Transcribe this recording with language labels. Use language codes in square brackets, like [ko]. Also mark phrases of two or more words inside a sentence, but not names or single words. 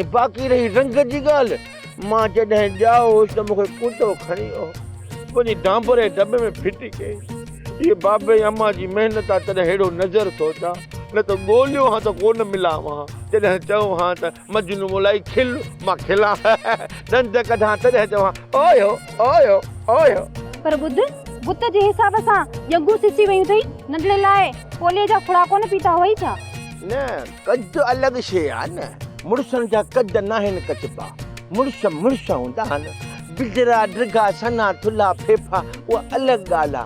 [sd] ऐं बाक़ी रही रंग जी ॻाल्हि, मां जॾहिं ॼाओसि त मूंखे कुतो खणी वियो, वञी डांबर जे दॿे में फिटी कई। ये बाबे अम्मा जी महिनत आहे तॾहिं हेॾो नज़र थो अचां, न त ॻोल्हियो हा त कोन मिलां हा। जॾहिं चऊं हा त मजनू मोलाई खिल, मां खिलां, ॾंद कढां तॾहिं चवां ओयो ओयो ओयो। पर बुत जे हिसाब सां यंगू सिसी वयूं अथई। नंढड़े लाइ पोलियो जा खुराको न पीता हुई छा? न, कद अलॻि शइ आहे न। मुड़ुसनि जा कद न आहिनि कचबा, मुड़ुस हूंदा आहिनि। बिजरा ड्रिगा सना थुल्हा फेफा उहा अलॻि ॻाल्हि आहे।